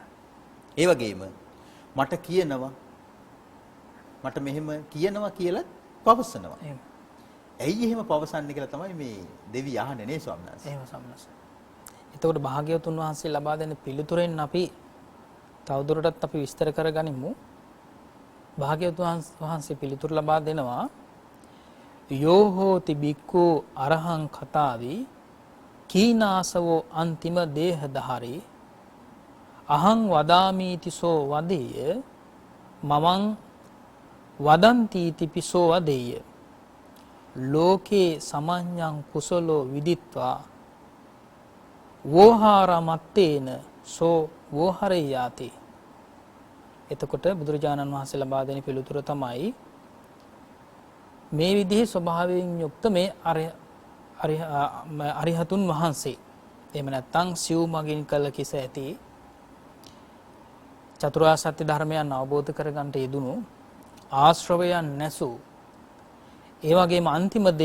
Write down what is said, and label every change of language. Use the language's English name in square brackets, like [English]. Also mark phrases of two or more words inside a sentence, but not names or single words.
[Sinhala] ඒ වගේම මට කියනවා, මට මෙහෙම කියනවා කියලා පවසනවා. එහෙමයි. ඇයි එහෙම පවසන්නේ කියලා තමයි මේ දෙවි අහන්නේ නේ ස්වාමීන් වහන්සේ. එහෙම සම්මත. එතකොට භාග්‍යවතුන් වහන්සේ ලබා දෙන පිළිතුරෙන් අපි තවදුරටත් අපි විස්තර කරගනිමු. භාග්‍යවතුන් වහන්සේ පිළිතුරු ලබා දෙනවා [Pali] යෝ හෝති බික්ඛු අරහං කතාවි කීනාසවෝ අන්තිම දේහධාරී අහං වදාමි තිසෝ වදෙය මමං වදන්ති තිපිසෝ වදෙය්‍ය ලෝකේ සමඤ්ඤං කුසලෝ විදිත්වා වෝහාරමත්තේන සෝ වෝහරයාති. [Sinhala] එතකොට බුදුරජාණන් වහන්සේ ලබා දෙන පිළිතුර තමයි මේ විදිහේ ස්වභාවයෙන් යුක්ත මේ අරිහතුන් වහන්සේ එහෙම නැත්නම් සිව් මගින් කළ කිස ඇති චතුරාර්ය සත්‍ය ධර්මයන් අවබෝධ කරගන්නට යෙදුණු ආශ්‍රවයන් නැසූ ඒ වගේම අන්තිම